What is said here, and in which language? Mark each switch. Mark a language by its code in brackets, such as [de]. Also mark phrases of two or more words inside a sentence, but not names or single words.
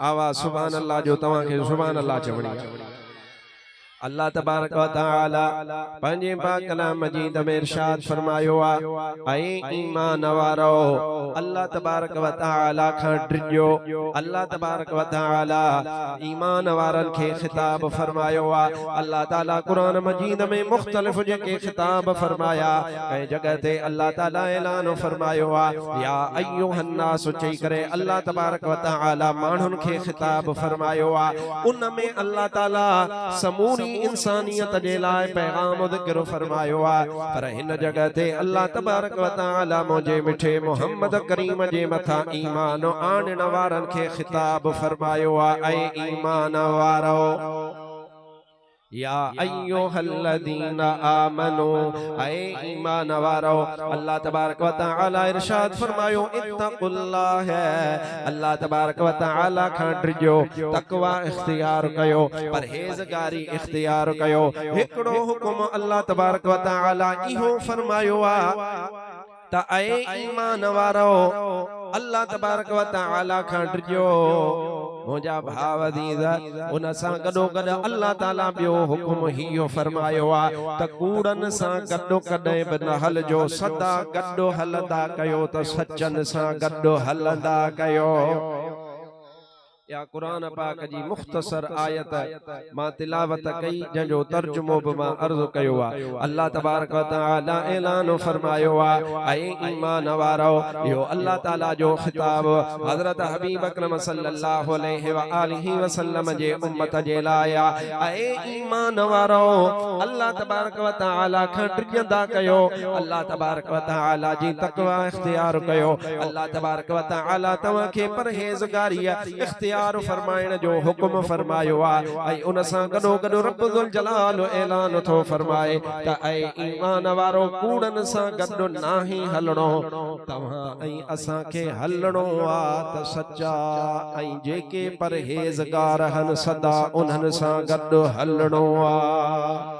[sd] आवाज़ [ar] سبحان الله [sd] जो तव्हां खे [ar] سبحان الله [sd] चवणी आहे। [ar] الله تبارك وتعالى [sd] पंहिंजे पाक कलाम मजीद में इरशाद फरमायो आहे ऐं ईमान वारो [ar] الله تبارك وتعالى [sd] खां डिॼो। [ar] الله تبارك وتعالى [sd] ईमान वारनि खे खिताब फरमायो आहे। [ar] الله تعالى [sd] कुरान मजीद में मुख्तलिफ जेके खिताब फरमाया कंहिं जगह ते [ar] الله تعالى [sd] ऐलान फरमायो आहे [ar] يا أيها الناس [sd] चई करे [ar] الله تبارك وتعالى [sd] माण्हुनि खे खिताब फरमायो आहे। उन में [ar] الله تعالى [sd] समूरी इंसानियत जे लाइ पैगाम ज़िक्र फरमायो आहे। पर हिन जगह ते [ar] الله تبارك وتعالى [sd] मुंहिंजे मिठे मोहम्मद करीम जे मथां ईमान आणण वारनि खे खिताब फरमायो आहे ऐं ईमान वारो [ar] يا أيها الذين آمنوا [sd] ऐं ईमान वारो [ar] الله تبارك وتعالى [sd] इरशाद फरमायो [ar] اتقوا الله الله تبارك وتعالى [sd] खां डिॼो तक़वा इख्तियार कयो परहेज़गारी इख्तियार कयो। हिकिड़ो हुकुम [ar] الله تبارك وتعالى [sd] इहो फरमायो आहे त ऐं ईमान वारो [ar] الله تبارك وتعالى [sd] खां डिॼो। मुंहिंजा भाव अज़ीज़ उन सां गॾो गॾु [ar] الله تعالى [sd] ॿियो हुकुम इहो फरमायो आहे त कूड़नि सां गॾो कॾहिं बि न हलजो सदा गॾो हलंदा कयो त सचनि सां गॾो हलंदा कयो। या कुरान पाक जी मुख्तसर आयत मां तिलावत कई जंहिंजो तर्जुमो बि मां अर्ज़ कयो आहे। [ar] الله تبارك وتعالى [sd] ऐलान फरमायो आहे ऐं ईमान वारो इहो [ar] الله تعالى [sd] जो खिताब हज़रत हबीब अकरम [ar] صلى الله عليه وآله وسلم [sd] जे उम्मत जे लाइ ऐं ईमान वारो [ar] الله تبارك وتعالى [sd] खां डिॼंदा कयो। [ar] الله تبارك وتعالى [sd] जी तक़वा इख्तियार कयो। [ar] الله تبارك وتعالى [sd] तव्हां खे परहेज़गारी इख्तियार फरमाइण जो हुकुम फरमायो आहे ऐं उन सां गॾो गॾो [ar] رب الجلال [sd] ऐलान थो फरमाए त ऐं ईमान वारो कूड़नि सां गॾु नाही हलणो तव्हां ऐं असां खे हलणो आहे त सच्चा ऐं जेके परहेज़गार हन सदा उन्हनि सां गॾु हलणो आहे।